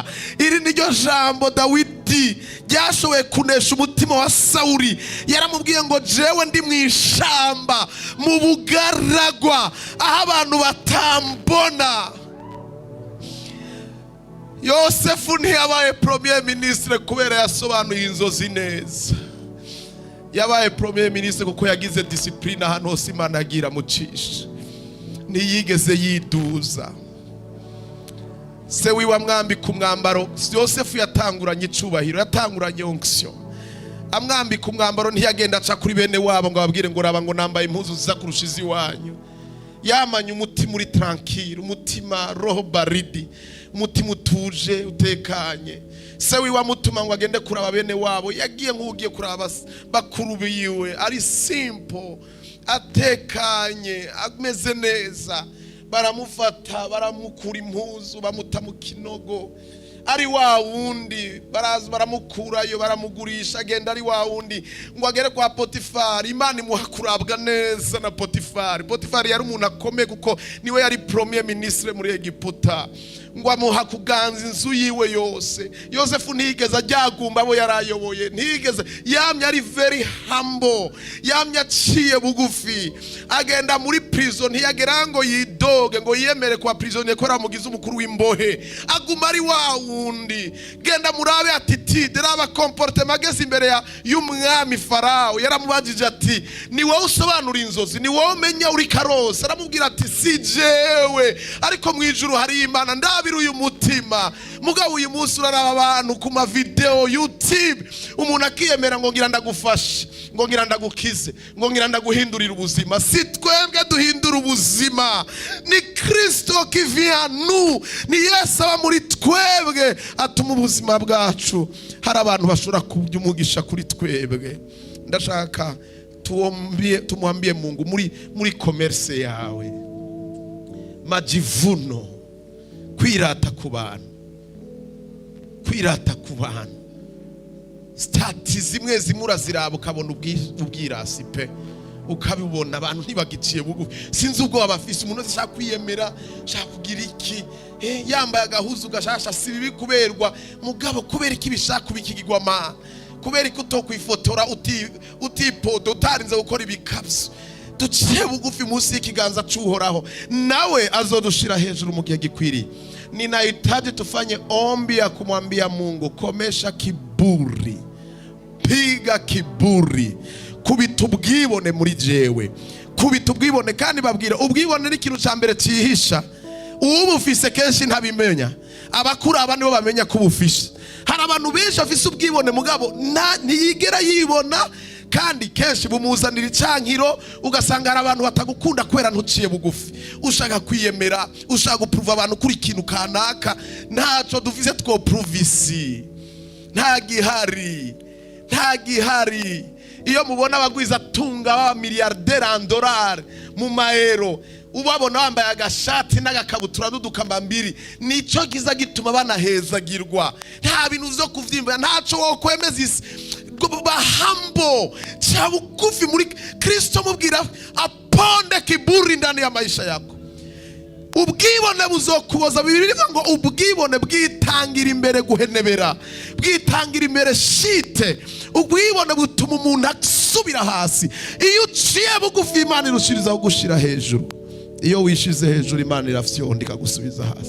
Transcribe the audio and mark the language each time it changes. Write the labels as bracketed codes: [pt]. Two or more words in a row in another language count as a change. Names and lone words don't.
[rn] Iri niryo jambo Dawidi ryashoboye kunesha umutima wa Sawuli. Yaramubwiye ngo jewe ndi mu ishamba, mu bugaragwa, aho abantu batambona. Yosefu ntiyabaye [fr] premier ministre [rn] kubera yasobanuye inzozi neza. Yabaye [fr] premier ministre [rn] kuko yagize discipline ahantu hose Imana yagira mucisha, ntiyigeze yiduza. Se wiwa mwambika umwambaro. Yosefu yatanguranye icubahiro, yatanguranye onction. Amwambika umwambaro ntiyagenda aca kuri bene wabo ngo ababwire ngo raba ngo nambaye impuzu ziza kurusha iziwanyu. Yamanye umutima uri tranquille, umutima [sw] roho baridi, [rn] umutima utuje utekanye. Se wiwa mutuma ngo agende kuraba bene wabo, yagiye nk'ugiye kuraba bakuru biwe, ari simple, atekanye ameze neza, baramufata baramukura impuzu bamuta mu kinogo, ari wa wundi baraza baramukurayo baramugurisha, agenda ari wa wundi ngo agere kwa Potifari. Imana imuha kurabwa neza na Potifari. Potifari yari umuntu akomeye kuko niwe yari premier ministre muri Egiputa, ngo amuha kuganza inzu yiwe yose. Yosefu ntigeze ajyagumba abo yarayoboye, ntigeze, yamye ari [en] very humble, [rn] yamye aciye bugufi, agenda muri prison, ntiyagera ngo yidoge ngo yiyemere kwa prisonnier ko aramugize umukuru w'imbohe, aguma ari wa wundi. Genda murabe attitude raba comportement ageze imbere y'umwami Farao, yaramubajije ati ni wowe usobanura inzozi, ni wowe umenya uri karose? Aramubwira ati si jewe, ariko mu ijuru hari Imana ndabira uyu mutima. Mugabo uyu munsi uraraba abantu ku ma video YouTube, umuntu akiyemera ngo ngira ndagufashe, ngo ngira ndagukize, ngo ngira ndaguhindurira ubuzima. Si twebwe duhindura ubuzima, ni Kristo [fr] qui vient à nous, [rn] ni Yesu aba muri twebwe atuma ubuzima bwacu. Hari abantu bashobora kubya umugisha kuri twebwe. Ndashaka [sw] tumwambie Mungu [rn] muri commerce yawe, majivuno, kwirata ku bantu, kwirata ku bantu, stati zimwe zimura ziraba ukabona ubwirasi pe, ukabibona abantu ntibagiciye bugufi. Sinzi ubwo abafise umuntu ashaka kwiyemera, ashaka kugira iki, yambaye agahuzu gashasha, si bibi kuberwa mugabo, kubera iki bishaka kubikigirwa ma, kubera iki utokwifotora utipodo utarinze gukora ibikabyo. Duciye bugufi munsi y'ikiganza cy'Uhoraho, nawe azodushira hejuru mu gihe gikwiriye. [sw] Ninahitaji tufanye ombi ya kumwambia Mungu, komesha kiburi, piga kiburi, [rn] kubita ubwibone muri jewe, kubita ubwibone. Kandi babwira ubwibone ni ikintu cya mbere cyihisha. Ubufise kenshi ntabimenya, abakuru aba nibo bamenya ko ubufise. Hari abantu benshi afise ubwibone mugabo ntiyigera yibona, kandi kenshi bumuzanira icyankiro. Ugasanga hari abantu batagukunda kubera ntuciye bugufi, ushaka kwiyemera, ushaka guprova abantu kuri ikintu kanaka. Ntacyo dufise two provisi, nta gihari. Iyo mubona abagwiza tunga ba [fr] milliardaire en dollars [rn] mu maero, ubabona bambaye agashati n'agakabutura n'udukambambiri, nico giza gituma banahezagirwa. Nta bintu vyo kuvyimba, ntaco wo kwemeza isi. Bahambo cha bugufi muri Kristo, mubwira aponde kiburi [sw] ndani ya maisha yako. [rn] Ubwibone buzokuboza. Bibiri bivuga ngo ubwibone bwitangira imbere guhenebera, bwitangira imbere shite. Ubwibone butuma umuntu asubira hasi. Iyo uciye bugufi Imana irushiriza kugushira hejuru. Iyo wishize hejuru Imana irafyonda ikagusubiza hasi.